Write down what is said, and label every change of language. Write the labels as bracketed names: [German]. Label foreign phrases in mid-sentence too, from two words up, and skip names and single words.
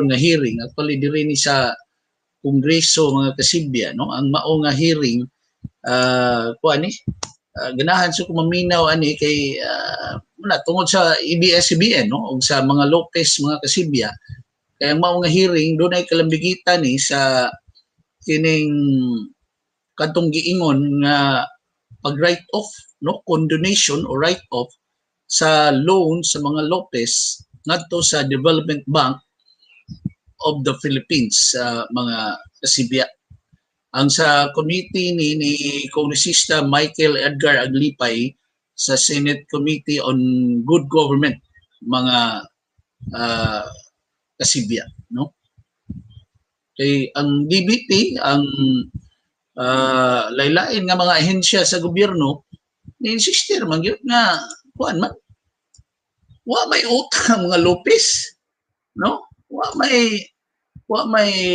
[Cebuano] nga hearing actually diri ni sa Kongreso mga kasibya no ang maong hearing kuan ni ganahan sa kumaminaw ani kay tungod sa ABS-CBN no ug sa mga Lopez mga kasibya kay ang maong hearing doon ay kalambigitan ni sa kining kadtong giingon nga pag [English] write off [Cebuano] no [English] condonation or write off [Cebuano] sa loan sa mga Lopez ngadto sa Development Bank of the Philippines mga kasibya. Ang sa committee ni Kongresista Michael Edgar Aglipay sa Senate Committee on Good Government mga kasibya no. Kay ang DBP ang laylain nga mga ahensya sa gobyerno ni-insistir man gyud nga kuan man wa may utang mga Lopez no wa may